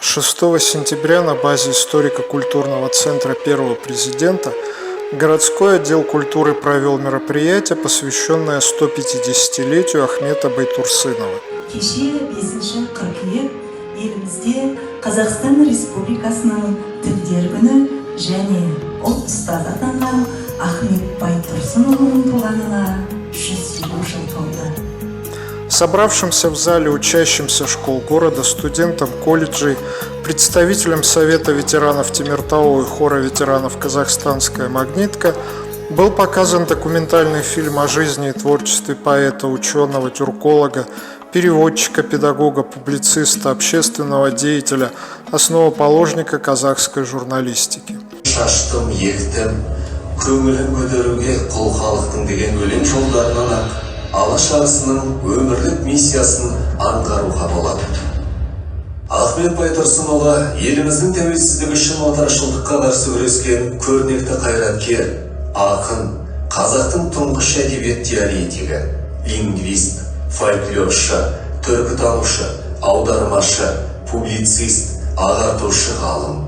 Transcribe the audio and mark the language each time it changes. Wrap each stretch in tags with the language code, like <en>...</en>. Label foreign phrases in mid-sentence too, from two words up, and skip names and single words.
<ru>6 сентября на базе историко-культурного центра первого президента городской отдел культуры провел мероприятие, посвященное 150-летию Ахмета Байтурсынова.</ru> <kk>Қазақстан Республикасының Тілдер күні және ұлт ұстазы атанған Ахмет Байтурсыновның туғанына 100 жыл толды.</kk> <ru>Собравшимся в зале учащимся школ города, студентам колледжей, представителям Совета ветеранов Темиртау и хора ветеранов «Казахстанская магнитка» был показан документальный фильм о жизни и творчестве поэта, ученого, тюрколога, переводчика, педагога, публициста, общественного деятеля, основоположника казахской журналистики.</ru> <kk>Шаштым, ектім, көңілін көтеруге құл халықтың деген өлең жолдарынан Алаш арысының өмірлік миссиясын аңғаруға болады. Ахмет Байтурсынұлы еліміздің тәуелсіздігі үшін отаршылдыққа қарсы күрескен көрнекті қайраткер, ақын, қазақтың тұңғыш әдебиет теоретигі, лингвист, фольклоршы, түркітанушы, аудармашы, публицист, ағартушы ғалым.</kk>